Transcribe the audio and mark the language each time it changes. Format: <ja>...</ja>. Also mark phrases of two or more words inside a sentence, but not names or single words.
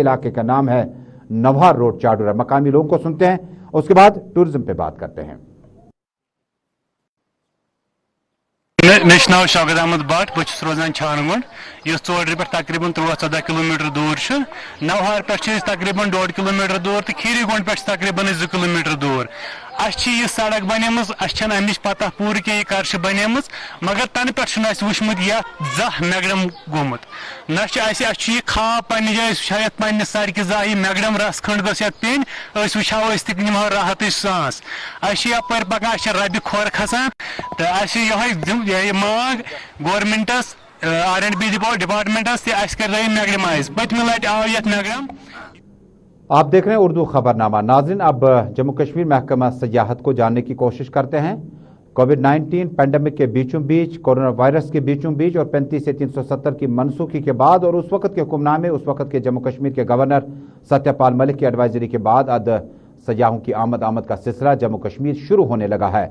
<hi>इलाके का नाम है नौहार रोड चाडोरा। मकामी लोगों को सुनते हैं, उसके बाद टूरिज्म पे बात करते हैं।</hi> <ks>नाव शौकत अहमद भट, बहुत रोजान छानगुंड, इस चौधरी पे तकरीबन 13-14 किलोमीटर दूर, नौहार पे तकरीबन 1.5 किलोमीटर दूर तो खीरीगुंड पे तकरीबन 2 किलोमीटर दूर। यह सड़क बनेम अमिच पता पूर कि यह कर बनेम, मगर तन पे वुचमुत यह जह मैगडम गोमुत न यह खाब पन्ने जाए शायद पन्ने सड़क जह यह मैगडम रस खंड गो पेन वो तक निमो राहत सांस। यपर पकान रबि खोर खसान तो यह मांग गवर्नमेंटस R&B डिपार्टमेंटस कर मैगडमाइज। पतम लट आव ये मैगडम</ks> <hi>आप देख रहे हैं उर्दू खबरनामा। नाज़रीन, अब जम्मू कश्मीर महकमा सयाहत को जानने की कोशिश करते हैं।</hi> <en>COVID-19 pandemic</en> <hi>के बीचों बीच,</hi> <en>coronavirus</en> <hi>के बीचों बीच और 35 से 370 की मनसूखी के बाद और उस वक्त के हुक्मनामे, उस वक्त के जम्मू कश्मीर के गवर्नर सत्यपाल मलिक की एडवाइजरी के बाद अब सयाहों की आमद का सिलसिला जम्मू कश्मीर शुरू होने लगा है।</hi>